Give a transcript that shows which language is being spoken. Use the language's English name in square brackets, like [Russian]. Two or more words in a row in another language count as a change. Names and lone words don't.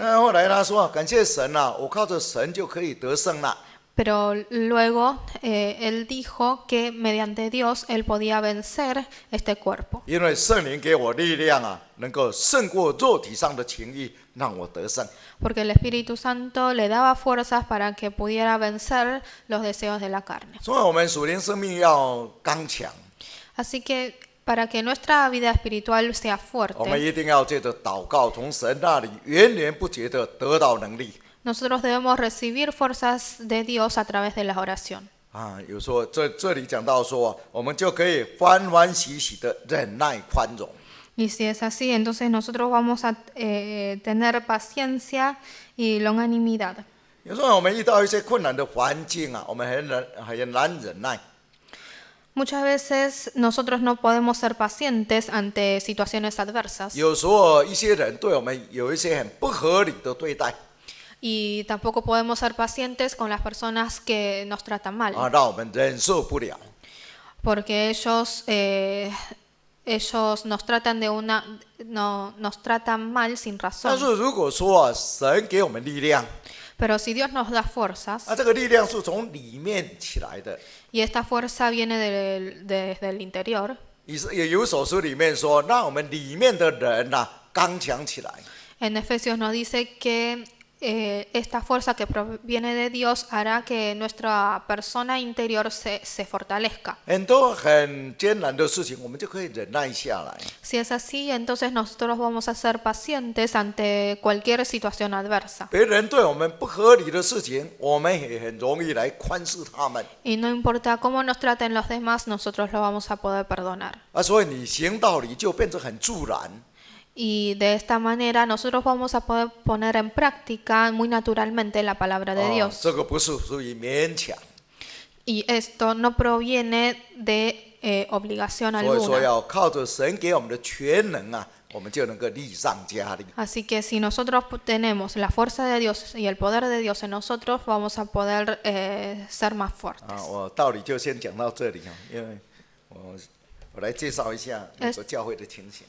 [Chinese] 那后来他说啊，感谢神啊，我靠着神就可以得胜了。 [Spanish] Pero luego él dijo que mediante Dios él podía vencer este cuerpo, [Chinese] 因为圣灵给我力量啊，能够胜过肉体上的情欲，让我得胜。 [Spanish] porque el Espíritu Santo le daba fuerzas para que pudiera vencer los deseos de la carne. [Chinese] 所以我们属灵生命要刚强， [Spanish] Así que para que nuestra vida espiritual sea [Chinese] 我们 [Spanish] fuerte, [Chinese] 一定要借着祷告，从神那里源源不绝的得到能力。 [Spanish] nosotros debemos recibir fuerzas de Dios a través de la oración. [Chinese] 啊，有时候这里讲到说啊，我们就可以欢欢喜喜的忍耐宽容。 [Spanish] Y si es así, entonces nosotros vamos a tener paciencia y longanimidad. [Chinese] 有时候我们遇到一些困难的环境啊，我们很难忍耐。 [Spanish] Muchas veces nosotros no podemos ser pacientes ante situaciones adversas [Chinese] 有时候一些人对我们有一些很不合理的对待 [Spanish] y tampoco podemos ser pacientes con las personas que nos tratan mal, [Chinese] 啊，让我们忍受不了。 [Spanish] porque ellos nos tratan nos tratan mal sin [Chinese] 但 [Spanish] razón. [Chinese] 是如果说啊，神给我们力量， [Spanish] Pero si Dios nos da fuerzas [Chinese] 这个力量是从里面起来的。 [Spanish] y esta fuerza viene desde el interior, [Chinese] 也有首诗里面说，让我们里面的人啊刚强起来。 [Spanish] en Efesios nos dice que esta fuerza que proviene de Dios hará que nuestra persona interior se fortalezca. [Chinese] 很多很艰难的事情，我们就可以忍耐下来。 [Spanish] Si es así, entonces nosotros vamos a ser pacientes ante cualquier situación adversa. [Chinese] 别人对我们不合理的事情，我们也很容易来宽恕他们。 [Spanish] Y no importa cómo nos traten los demás, nosotros lo vamos a poder perdonar. [Chinese] 所以你行道理就变成很自然。 [Spanish] Y de esta manera nosotros vamos a poder poner en práctica muy naturalmente la palabra de Dios. [Chinese] 这个不是属于勉强。 [Spanish] Y esto no proviene de obligación [Chinese] 所以说 [Spanish] alguna. [Chinese] 要靠着神给我们的全能啊，我们就能够力上加力。 [Spanish] Así que si nosotros tenemos la fuerza de Dios y el poder de Dios en nosotros, vamos a poder ser más fuertes. [Chinese] 我道理就先讲到这里因为我我来介绍一下美国教会的情形。